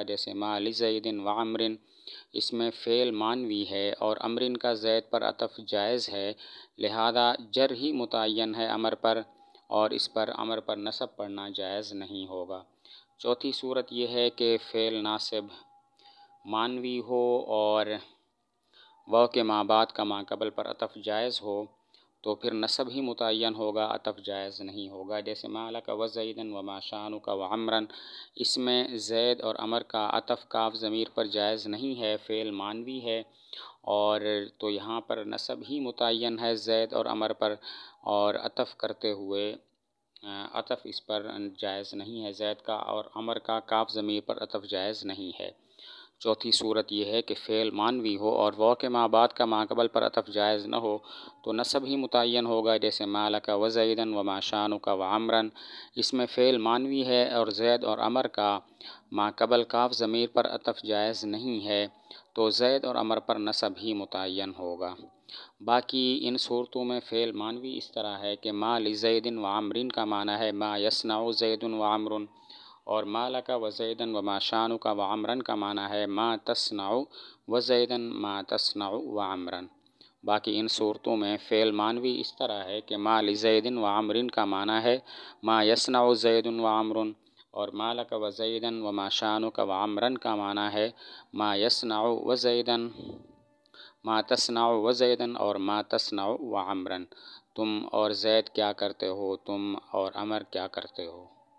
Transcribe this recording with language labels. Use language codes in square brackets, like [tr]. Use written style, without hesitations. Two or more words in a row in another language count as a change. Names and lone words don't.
[ur] جیسے [ar] ما لزید و عمر، [ur] اس میں فعل مانوی ہے اور امرن کا زید پر عطف جائز ہے، لہذا جر ہی متعین ہے امر پر، اور اس پر امر پر نصب پڑھنا جائز نہیں ہوگا۔ چوتھی صورت یہ ہے کہ فعل ناصب مانوی ہو اور واو کے ما بعد کا ما قبل پر عطف جائز ہو تو پھر نصب ہی متعین ہوگا، عطف جائز نہیں ہوگا۔ [ar] جیسے ما لک و زیدن و ما شانک و عمرن، [ur] اس میں زید اور امر کا عطف کاف ضمیر پر جائز نہیں ہے، فعل مانوی ہے اور تو یہاں پر نصب ہی متعین ہے زید اور امر پر، اور عطف کرتے ہوئے عطف اس پر جائز نہیں ہے، زید کا اور امر کا کاف ضمیر پر عطف جائز نہیں ہے۔ چوتھی صورت یہ ہے کہ فعل مانوی ہو اور واو کے ما بعد کا ما قبل پر عطف جائز نہ ہو تو نصب ہی متعین ہوگا۔ [ar] جیسے ما لک و زیدن و ما شانک و عمرن، [ur] اس میں فعل مانوی ہے اور زید اور امر کا ما قبل کاف ضمیر پر عطف جائز نہیں ہے تو زید اور امر پر نصب ہی متعین ہوگا۔ باقی ان صورتوں میں فعل مانوی اس طرح ہے کہ [ar] ما لزید و عمرن [ur] کا معنی ہے [ar] ما یصنع زید و عمر، [ur] اور [ar] ما لک و زیدن و ما شانک و عمرن [ur] کا معنی ہے [ar] ما تصنع و زیدن ما تصنع و عمرن۔ [ur] باقی ان صورتوں میں فعل مانوی اس طرح ہے کہ [ar] ما لزید و عمرن [ur] کا معنی ہے [ar] ما یصنع زید و عمر، [ur] اور [ar] ما لک و زیدن و ما شانک و عمرن [ur] کا معنی ہے [ar] ما یصنع و زیدن ما تصنع و زیدن [ur] اور [ar] ما تصنع و عمرن، [ur] تم اور زید کیا کرتے ہو، تم اور عمر کیا کرتے ہو۔